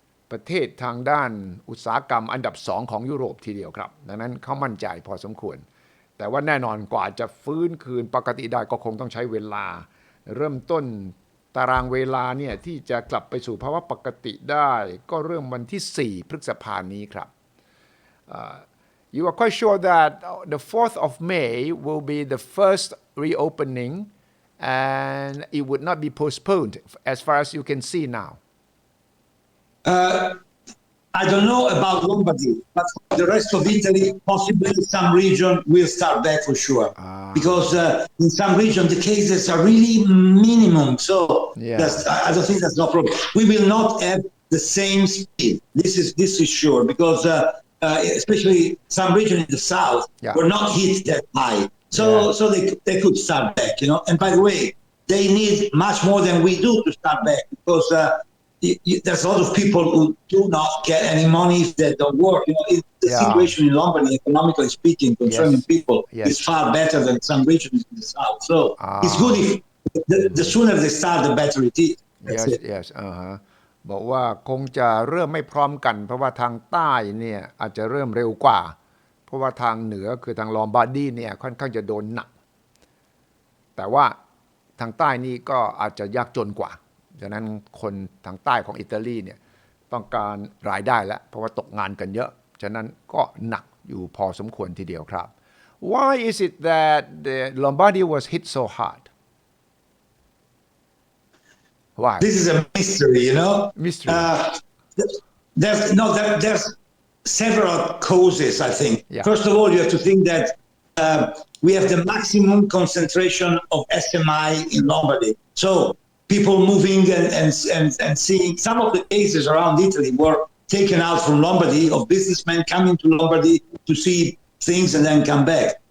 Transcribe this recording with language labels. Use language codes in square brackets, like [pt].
[th] ประเทศทางด้านอุตสาหกรรมอันดับ2ของยุโรปทีเดียวครับดังนั้นเขามั่นใจพอสมควรแต่ว่าแน่นอนกว่าจะฟื้นคืนปกติได้ก็คงต้องใช้เวลาเริ่มต้นตารางเวลาเนี่ยที่จะกลับไปสู่ภาวะปกติได้ก็เริ่มวันที่4พฤษภาคมนี้ครับ [en] You are quite sure that the 4th of May will be the first reopening and it would not be postponed as far as you can see now. I don't know about Lombardy, but for the rest of Italy, possibly some region will start back for sure. Because in some region, the cases are really minimum. So I don't think that's no problem. We will not have the same speed. This is sure because especially some region in the south were not hit that high. So they could start back, you know. And by the way, they need much more than we do to start back because there's a lot of people who do not get any money if they don't work. You know, the situation in Lombardy, economically speaking, concerning people, is far better than some regions in the south. So it's good if the sooner they start, the better it is. Yes. [th] บอกว่าคงจะเริ่มไม่พร้อมกันเพราะว่าทางใต้เนี่ยอาจจะเริ่มเร็วกว่าเพราะว่าทางเหนือคือทางลอมบาร์ดีเนี่ยค่อนข้างจะโดนหนักแต่ว่าทางใต้นี่ก็อาจจะยากจนกว่าฉะนั้นคนทางใต้ของอิตาลีเนี่ยต้องการรายได้แล้วเพราะว่าตกงานกันเยอะฉะนั้นก็หนักอยู่พอสมควรทีเดียวครับ [en] Why is it that the Lombardy was hit so hard? Why? This is a mystery, you know. Mystery. There's several causes, I think. First of all, you have to think that we have the maximum concentration of SMI in Lombardy. So people moving and seeing some of the cases around Italy were taken out from Lombardy of businessmen coming to Lombardy to see things and then come back.